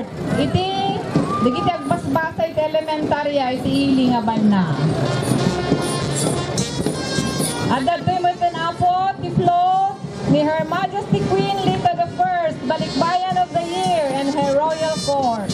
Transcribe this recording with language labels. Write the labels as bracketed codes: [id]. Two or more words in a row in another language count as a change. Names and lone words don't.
[ilo] iti dagiti agbasbasa iti elementarya iti ili nga Banna. At datoy mo tinapo ti float ni [en] Her Majesty Queen Lita I, Balikbayan of the Year and her Royal Court.